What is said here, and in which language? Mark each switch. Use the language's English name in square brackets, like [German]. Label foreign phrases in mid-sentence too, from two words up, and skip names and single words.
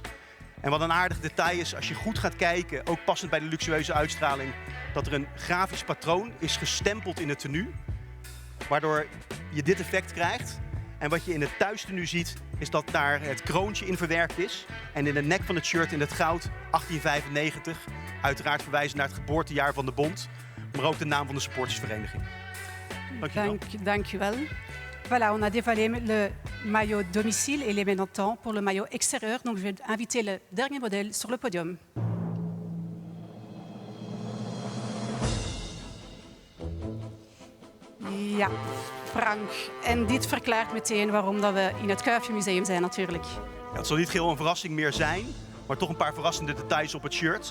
[Dutch] En wat een aardig detail is, als je goed gaat kijken, ook passend bij de luxueuze uitstraling, dat er een grafisch patroon is gestempeld in het tenue, waardoor je dit effect krijgt. En wat je in het thuistenu ziet, is dat daar het kroontje in verwerkt is. En in de nek van het shirt in het goud 1895, uiteraard verwijzen naar het geboortejaar van de bond, maar ook de naam van de supportersvereniging. Dankjewel. [French] Voilà, on a dévoilé le maillot domicile et les maintenant pour le maillot extérieur. Donc je vais inviter le dernier modèle sur le podium. [Dutch] Ja, Frank. En dit verklaart meteen waarom dat we in het Kuifje Museum zijn natuurlijk. Ja, het zal niet geheel een verrassing meer zijn, maar toch een paar verrassende details op het shirt.